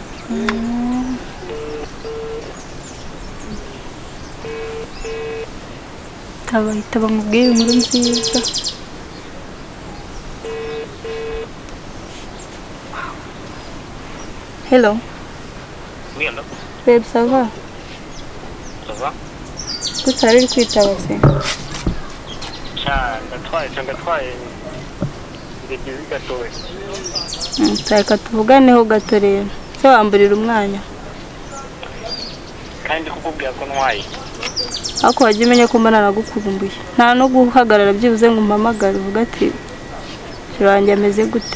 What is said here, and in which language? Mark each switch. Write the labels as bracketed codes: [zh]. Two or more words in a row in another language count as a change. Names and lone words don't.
[rw] Bahita bamubwira inkuru nziza. Hello. [fr] Oui, alors Babe, ça va? ça va? [rw] Kuki ari kwitaba se? Ndatwaye ngiye gatoya. Reka tuvuganeho gato rero. Se wamburira umwanya. Kandi kukubwira ko ntwaye. Ako wajya umenya ko mbana nagukumbuye. Nta no guhagarara byibuze ngo umpamagare uvuga ati shirange ameze gute.